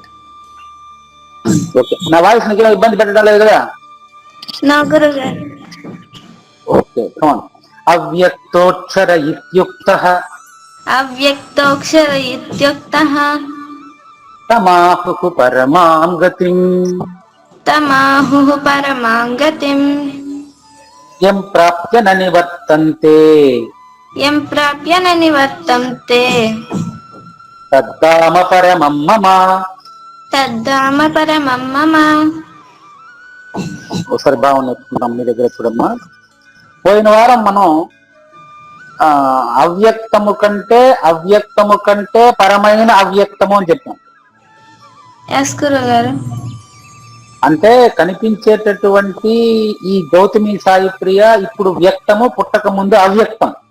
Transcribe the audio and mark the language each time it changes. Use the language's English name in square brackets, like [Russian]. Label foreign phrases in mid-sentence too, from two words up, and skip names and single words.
[Telugu] ఓకే, నా వాయిస్ నీకు ఇబ్బంది పెట్టడం లేదు కదా? నా గురుగారు. [English] Okay, come on. [Sanskrit] అవ్యక్తోక్షర ఇత్యుక్తః. అవ్యక్తోక్షర ఇత్యుక్తః తమాహుః పరమాం గతిం. తమాహుః పరమాం గతిం. యం ప్రాప్య న నివర్తంతే. యం ప్రాప్య న నివర్తంతే తద్ధామ పరమం మమ. తద్ధామ పరమం మమ. [Telugu] ఒకసారి బాగున్నట్టుకుంటాం మీ దగ్గర చూడమ్మా. పోయిన వారం మనం అవ్యక్తము కంటే పరమైన అవ్యక్తము అని చెప్పాం. ఎస్ గురుగారు. అంటే కనిపించేటటువంటి ఈ గౌతమి సాయి ప్రియ ఇప్పుడు వ్యక్తము, పుట్టక ముందు అవ్యక్తం.